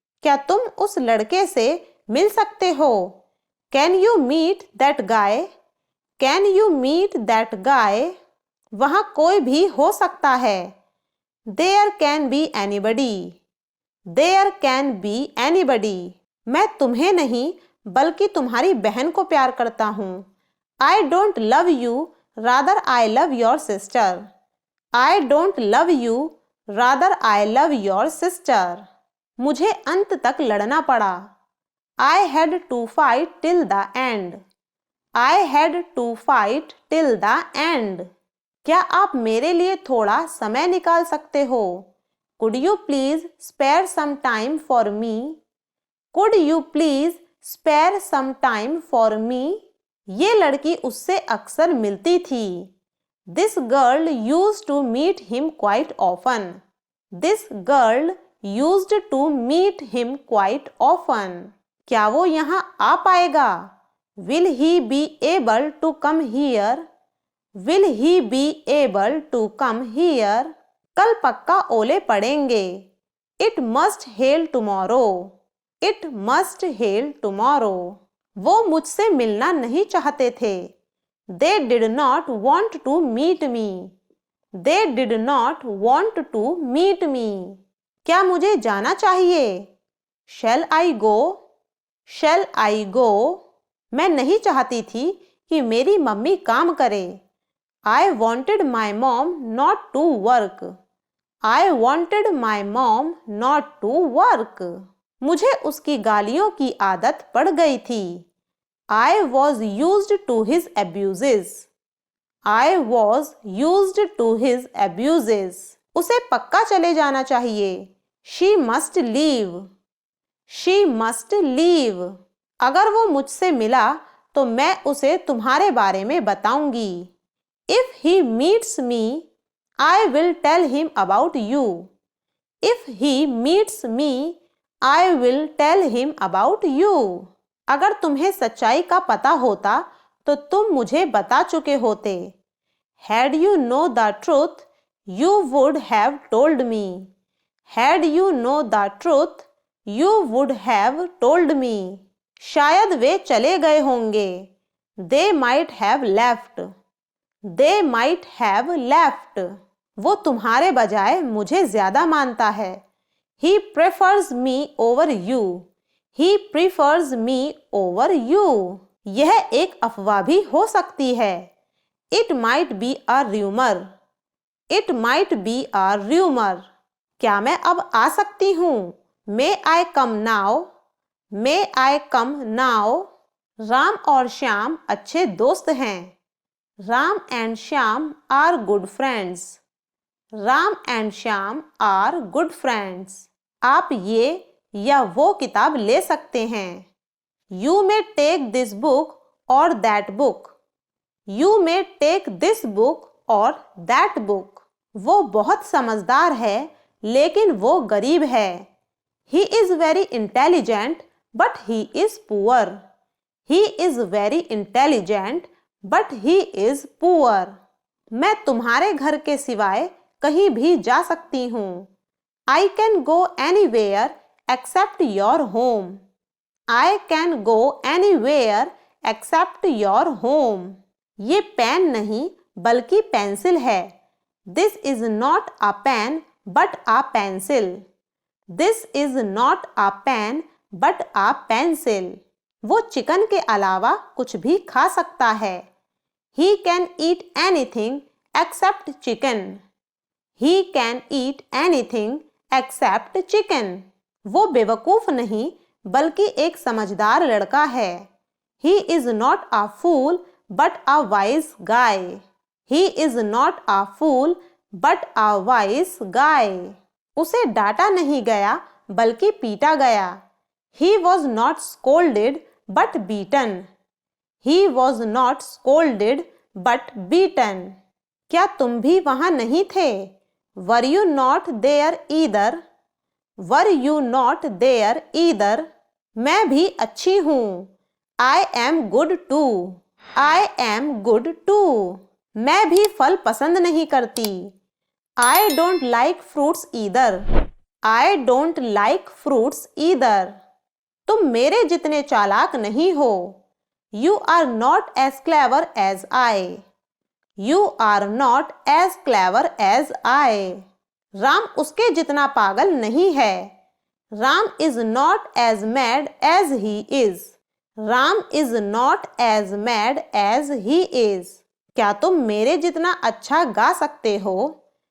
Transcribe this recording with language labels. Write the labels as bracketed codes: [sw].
[hi] क्या तुम उस लड़के से मिल सकते हो? [en] Can you meet that guy? Can you meet that guy? [hi] वहाँ कोई भी हो सकता है। [en] There can be anybody. There can be anybody. [hi] मैं तुम्हें नहीं बल्कि तुम्हारी बहन को प्यार करता हूँ। [en] I don't love you, rather I love your sister. I don't love you, rather I love your sister. [hi] मुझे अंत तक लड़ना पड़ा। [en] I had to fight till the end. I had to fight till the end. [hi] क्या आप मेरे लिए थोड़ा समय निकाल सकते हो? [en] Could you please spare some time for me? Could you please spare some time for me? [hi] ये लड़की उससे अक्सर मिलती थी। [en] This girl used to meet him quite often. This girl used to meet him quite often. [hi] क्या वो यहाँ आ पाएगा? [en] Will he be able to come here? Will he be able to come here? [hi] कल पक्का ओले पड़ेंगे। [en] It must hail tomorrow. It must hail tomorrow. [hi] वो मुझसे मिलना नहीं चाहते थे। [en] They did not want to meet me. They did not want to meet me. [hi] क्या मुझे जाना चाहिए? [en] Shall I go? Shall I go? [hi] मैं नहीं चाहती थी कि मेरी मम्मी काम करे। [en] I wanted my mom not to work. I wanted my mom not to work. [hi] मुझे उसकी गालियों की आदत पड़ गई थी। [en] I was used to his abuses. I was used to his abuses. [hi] उसे पक्का चले जाना चाहिए। [en] She must leave. She must leave. [hi] अगर वो मुझसे मिला तो मैं उसे तुम्हारे बारे में बताऊंगी। [en] If he meets me, I will tell him about you. If he meets me, I will tell him about you. [hi] अगर तुम्हें सच्चाई का पता होता तो तुम मुझे बता चुके होते। [en] Had you know the truth, you would have told me. Had you know the truth, you would have told me. [hi] शायद वे चले गए होंगे। [en] They might have left. They might have left. [hi] वो तुम्हारे बजाय मुझे ज्यादा मानता है। [en] He prefers me over you. He prefers me over you. [hi] यह एक अफवाह भी हो सकती है। [en] It might be a rumor. It might be a rumor. [hi] क्या मैं अब आ सकती हूँ? [en] May I come now? May I come now? [hi] Ram और श्याम अच्छे दोस्त हैं। [en] Ram and Shyam are good friends. Ram and Shyam are good friends. [hi] आप ये या वो किताब ले सकते हैं। [en] You may take this book or that book. You may take this book or that book. [hi] वो बहुत समझदार है लेकिन वो गरीब है। [en] He is very intelligent but he is poor. He is very intelligent but he is poor. [hi] मैं तुम्हारे घर के सिवाय कहीं भी जा सकती हूँ. [en] I can go anywhere except your home. I can go anywhere except your home. [hi] ये पेन नहीं बल्कि पेंसिल है. [en] This is not a pen but a pencil. This is not a pen but a pencil. [hi] वो chicken के अलावा कुछ भी खा सकता है. [en] He can eat anything except chicken. He can eat anything except chicken. [hi] वो बेवकूफ नहीं बल्कि एक समझदार लड़का है. [en] He is not a fool but a wise guy. He is not a fool but a wise guy. [hi] उसे डांटा नहीं गया बल्कि पीटा गया. [en] He was not scolded but beaten. He was not scolded but beaten. [hi] क्या तुम भी वहां नहीं थे? [en] Were you not there either? Were you not there either? [hi] मैं भी अच्छी हूँ. [en] I am good too. I am good too. [hi] मैं भी फल पसंद नहीं करती. [en] I don't like fruits either. I don't like fruits either. [hi] तुम मेरे जितने चालाक नहीं हो. [en] You are not as clever as I. You are not as clever as I. [hi] Ram उसके जितना पागल नहीं है. [en] Ram is not as mad as he is. Ram is not as mad as he is. [hi] क्या तुम मेरे जितना अच्छा गा सकते हो?